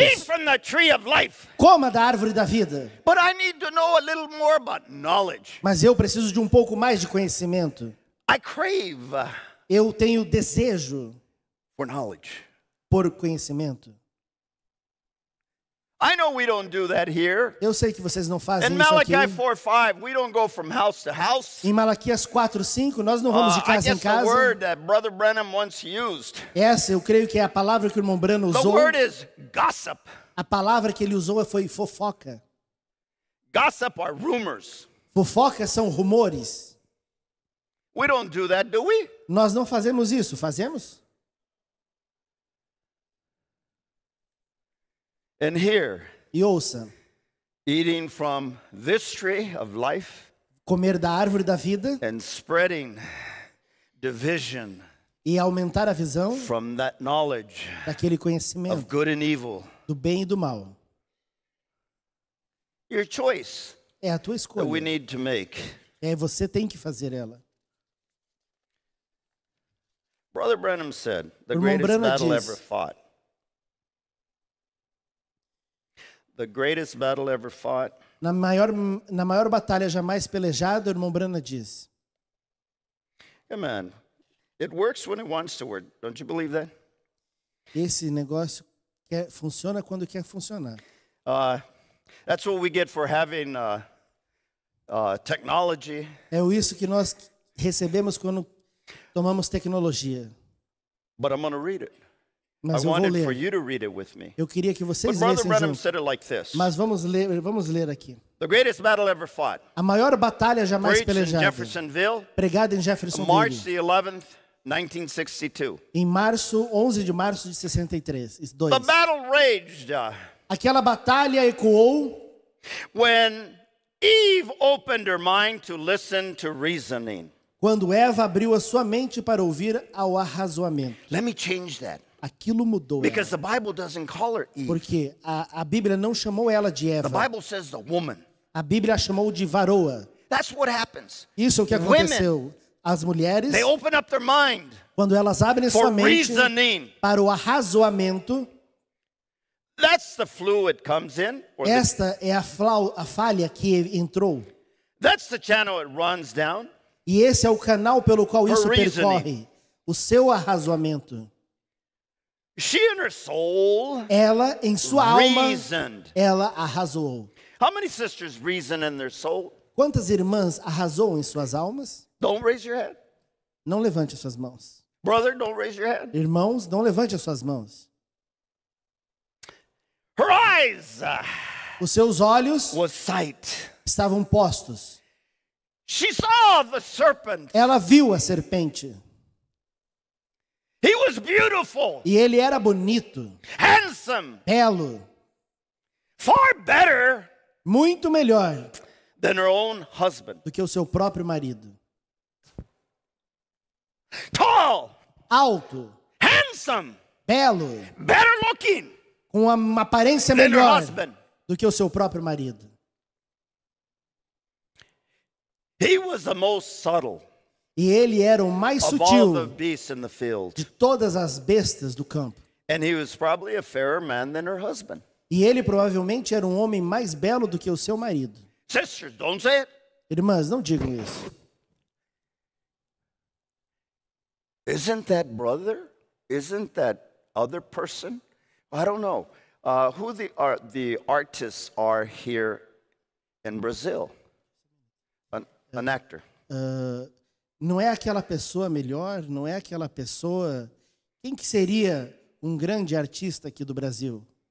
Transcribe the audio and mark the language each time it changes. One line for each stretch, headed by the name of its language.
English: Eat from the tree of life.
Portuguese: Coma da árvore da vida.
English: But I need to know a little more about knowledge.
Portuguese: Mas eu preciso de um pouco mais de conhecimento.
English: I crave
Portuguese: Eu tenho desejo
English: for knowledge.
Portuguese: por conhecimento.
English: I know we don't do that here.
Portuguese: Eu sei que vocês não fazem
English: In
Portuguese: isso aqui.
English: Malachi 4:5, we don't go from house to house.
Portuguese: Em Malaquias 4:5, nós não vamos de
English: I
Portuguese: casa em
English: guess the
Portuguese: casa.
English: word that Brother Branham once used.
Portuguese: Essa eu creio que é a palavra que o irmão Brano
English: The
Portuguese: usou.
English: word is gossip.
Portuguese: A palavra que ele usou foi fofoca.
English: Gossip are rumors.
Portuguese: Fofoca são rumores.
English: We don't do that, do we?
Portuguese: Nós não fazemos isso, fazemos?
English: And here,
Portuguese: E ouça,
English: eating from this tree of life
Portuguese: comer da árvore da vida
English: and spreading division
Portuguese: e aumentar a visão
English: from that knowledge
Portuguese: daquele
English: of
Portuguese: conhecimento
English: good and evil.
Portuguese: do bem e do mal.
English: Your choice
Portuguese: É a tua
English: that we
Portuguese: escolha.
English: need to make.
Portuguese: Você tem que fazer ela.
English: Brother Branham said, the
Portuguese: Irmão
English: greatest
Portuguese: Branham
English: battle
Portuguese: diz,
English: ever fought. The greatest battle ever fought
Portuguese: Na maior batalha jamais pelejada, o irmão Brana diz:
English: Amen. It works when it wants to work. Don't you believe that?
Portuguese: esse negócio funciona quando quer funcionar.
English: That's what we get for having technology.
Portuguese: É isso que nós recebemos quando tomamos tecnologia.
English: But I'm going to read it.
Portuguese: Mas
English: I
Portuguese: eu vou
English: wanted for
Portuguese: ler.
English: you to read it with me.
Portuguese: Eu queria que
English: But
Portuguese: vocês
English: Brother
Portuguese: lessem
English: Branham
Portuguese: junto.
English: said it like this.
Portuguese: Mas vamos ler aqui.
English: The greatest battle ever fought.
Portuguese: A maior batalha jamais
English: Preached in
Portuguese: pelejada,
English: Jeffersonville,
Portuguese: pregada em
English: March
Portuguese: Jeffersonville,
English: the 11th, 1962.
Portuguese: em 11 de março de 63.
English: The battle raged
Portuguese: Aquela batalha ecoou
English: when Eve opened her mind to listen to reasoning.
Portuguese: quando Eva abriu a sua mente para ouvir ao arrazoamento.
English: Let me change that.
Portuguese: Aquilo mudou ela.
English: Because the Bible doesn't call her Eve.
Portuguese: Porque a Bíblia não chamou ela de
English: The
Portuguese: Eva.
English: Bible says the woman.
Portuguese: A Bíblia a chamou de varoa.
English: That's what happens.
Portuguese: Isso é o que aconteceu. As mulheres,
English: They open up their mind
Portuguese: quando elas abrem
English: for
Portuguese: sua mente
English: reasoning.
Portuguese: para o arrazoamento,
English: That's the fluid comes in. Or
Portuguese: esta é a falha que entrou.
English: that's the channel it runs down.
Portuguese: E esse é o canal pelo qual isso
English: Her reasoning.
Portuguese: percorre. O seu arrazoamento.
English: She in her soul
Portuguese: Ela, em sua alma,
English: reasoned.
Portuguese: ela arrazoou.
English: How many sisters reason in their soul?
Portuguese: Quantas irmãs arrazoam em suas almas?
English: Don't raise your head.
Portuguese: Não levante as suas mãos.
English: Brother, don't raise your head.
Portuguese: Irmãos, não levante as suas mãos.
English: Her eyes
Portuguese: Os seus olhos
English: was sight.
Portuguese: estavam postos.
English: She saw the serpent.
Portuguese: Ela viu a serpente.
English: He was beautiful,
Portuguese: E ele era bonito,
English: handsome,
Portuguese: belo,
English: far better
Portuguese: muito melhor
English: than her own husband.
Portuguese: do que o seu próprio marido.
English: Tall,
Portuguese: Alto,
English: handsome,
Portuguese: belo,
English: better looking
Portuguese: com uma aparência
English: than her
Portuguese: melhor
English: husband.
Portuguese: do que o seu próprio marido.
English: He was the most subtle
Portuguese: E ele era o mais
English: of all the
Portuguese: sutil
English: beasts in the field.
Portuguese: de todas as bestas do campo.
English: And he was probably a fairer man than her husband.
Portuguese: E ele provavelmente era um homem mais belo do que o seu marido.
English: Sisters, don't say it.
Portuguese: Irmãs, não digam isso.
English: Isn't that brother? Isn't that other person? I don't know. Who the artists are here in Brazil? An actor.
Portuguese: Não é aquela pessoa melhor, não é aquela pessoa... Quem que seria um grande artista aqui do Brasil?